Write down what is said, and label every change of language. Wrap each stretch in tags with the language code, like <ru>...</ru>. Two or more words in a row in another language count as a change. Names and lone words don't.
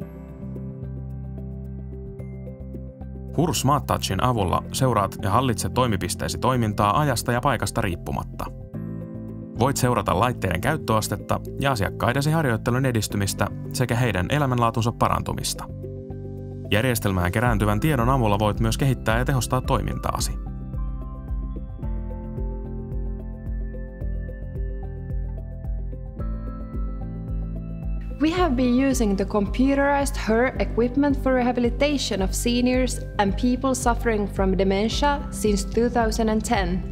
<fi>HUR SmartTouchin avulla seuraat ja hallitset toimipisteesi toimintaa ajasta ja paikasta riippumatta. Voit seurata laitteiden käyttöastetta ja asiakkaidesi harjoittelun edistymistä sekä heidän elämänlaatunsa parantumista. Järjestelmään kerääntyvän tiedon avulla voit myös kehittää ja tehostaa toimintaasi.</fi> <en>We have been using the computerized HUR equipment for rehabilitation of seniors and people suffering from dementia since 2010.</en>